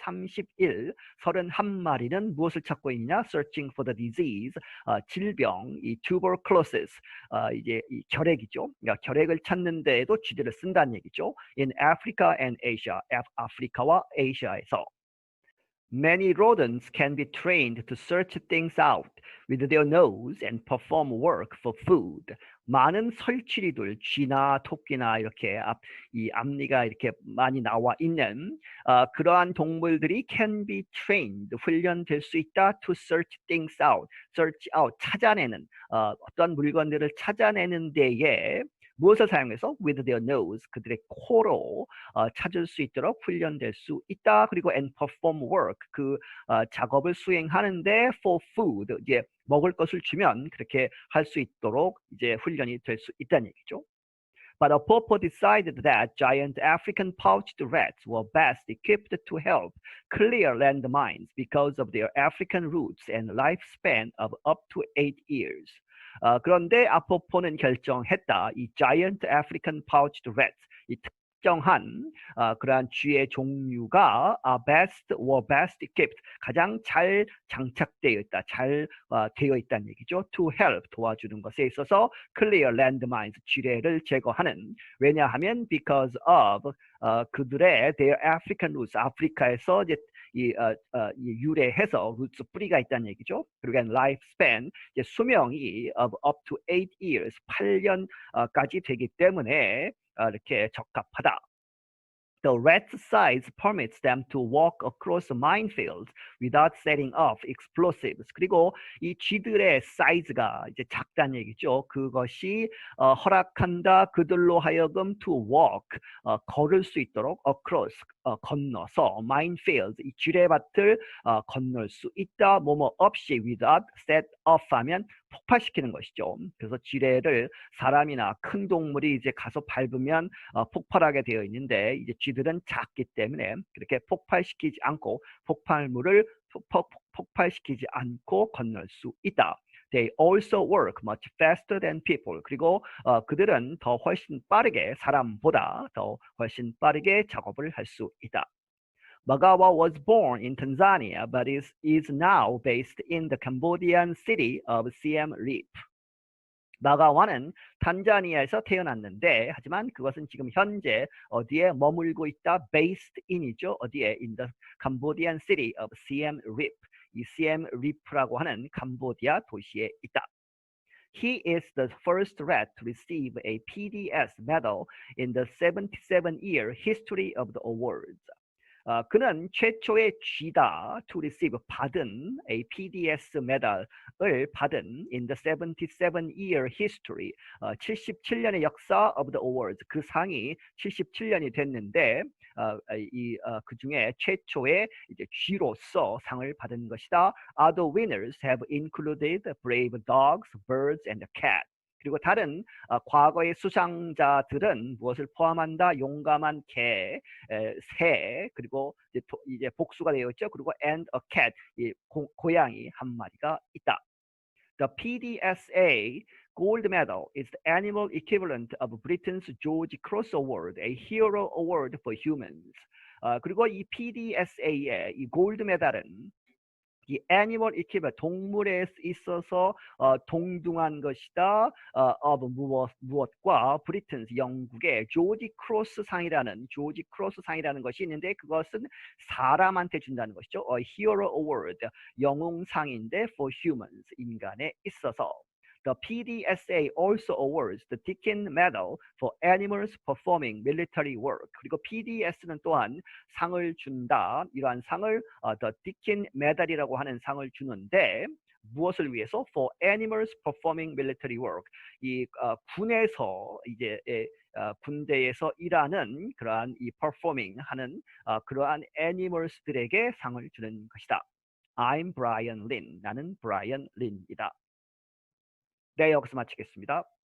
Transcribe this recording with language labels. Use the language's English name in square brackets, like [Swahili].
[Korean] 31마리는 무엇을 찾고 있냐 [English] searching for the disease [Korean] 질병 이 tuberculosis 이제 이 결핵이죠. 그러니까 결핵을 찾는 데에도 쥐들을 쓴다는 얘기죠. [English] In Africa and Asia, [Korean] 아프리카와 아시아에서. [English] Many rodents can be trained to search things out with their nose and perform work for food. [Korean] 많은 설치류들, 쥐나 토끼나 이렇게 이 앞니가 이렇게 많이 나와 있는 그러한 동물들이 [English] can be trained, [Korean] 훈련될 수 있다 [English] to search things out, search out, [Korean] 찾아내는 어떤 물건들을 찾아내는 데에 무엇을 사용해서 [English] with their nose, [Korean] 그들의 코로 찾을 수 있도록 훈련될 수 있다. 그리고 [English] and perform work, [Korean] 그 작업을 수행하는데 [English] for food, [Korean] 이제 먹을 것을 주면 그렇게 할 수 있도록 이제 훈련이 될 수 있다는 얘기죠. [English] But a purple decided that giant African pouched rats were best equipped to help clear landmines because of their African roots and lifespan of up to 8 years. [Korean] 그런데 아포포는 결정했다. 이 [English] giant African pouched rats, [Korean] 이 특정한 그러한 쥐의 종류가 [English] best equipped, [Korean] 가장 잘 장착되어 있다, 잘 되어 있다는 얘기죠. [English] To help, [Korean] 도와주는 것에 있어서 [English] clear landmines, [Korean] 지뢰를 제거하는. 왜냐하면 [English] because of [Korean] 그들의 [English] their African roots, [Korean] 아프리카에서 이제 이 유래해서 roots, 뿌리가 있다는 얘기죠. 그리고 lifespan, 이제 수명이 [English] of up to 8 years, [Korean] 8년까지 되기 때문에 이렇게 적합하다. [English] The rat's size permits them to walk across minefields without setting off explosives. [Korean] 그리고 이 쥐들의 사이즈가 이제 작다는 얘기죠. 그것이 허락한다 그들로 하여금 [English] to walk, [Korean] 걸을 수 있도록 [English] across, [Korean] 건너서 [English] minefields, [Korean] 이 쥐레밭을 건널 수 있다. 뭐뭐 없이 [English] without set off [Korean] 하면 폭발시키는 것이죠. 그래서 지뢰를 사람이나 큰 동물이 이제 가서 밟으면 폭발하게 되어 있는데 이제 쥐들은 작기 때문에 그렇게 폭발시키지 않고 폭발물을 폭발시키지 않고 건널 수 있다. [English] They also work much faster than people. [Korean] 그리고 그들은 더 훨씬 빠르게, 사람보다 더 훨씬 빠르게 작업을 할 수 있다. [English] Magawa was born in Tanzania but is now based in the Cambodian city of Siem Reap. [Korean] 마가와는 탄자니아에서 태어났는데 하지만 그것은 지금 현재 어디에 머물고 있다? [English] based in [Korean] 이죠. 어디에? [English] in the Cambodian city of Siem Reap. [Korean] 이 Siem Reap라고 하는 캄보디아 도시에 있다. [English] He is the first rat to receive a PDS medal in the 77-year history of the awards. [Korean] 그는 최초의 쥐다 [English] to receive, [Korean] 받은 [English] a PDS [Korean] 메달을 받은 [English] in the 77-year history, [Korean] 77년의 역사 [English] of the awards, [Korean] 그 상이 77년이 됐는데 그 중에 최초의 이제 쥐로서 상을 받은 것이다. [English] Other winners have included brave dogs, birds, and a cat. [Korean] 그리고 다른 과거의 수상자들은 무엇을 포함한다? 용감한 개, 새, 그리고 이제 복수가 되어 있죠. 그리고 [English] and a cat, [Korean] 고양이 한 마리가 있다. [English] The PDSA Gold Medal is the annual equivalent of Britain's George Cross Award, a hero award for humans. [Korean] 그리고 이 PDSA의 이 골드 메달은 이 애니멀 이퀴벌, 동물에 있어서 동등한 것이다. of 무엇과 브리튼스, 영국의 조지 크로스 상이라는 것이 있는데 그것은 사람한테 준다는 것이죠. [English] A hero award, [Korean] 영웅상인데 [English] for humans, [Korean] 인간에 있어서. [English] The PDSA also awards the Dickin Medal for animals performing military work. [Korean] 그리고 PDS는 또한 상을 준다. 이러한 상을 [English] The Dickin Medal [Korean] 이라고 하는 상을 주는데 무엇을 위해서? For animals performing military work. 이 군에서 이제 군대에서 일하는 그러한 이 performing 하는 그러한 animals들에게 상을 주는 것이다. [English] I'm Brian Lin. [Korean] 나는 브라이언 린이다. 네, 여기서 마치겠습니다.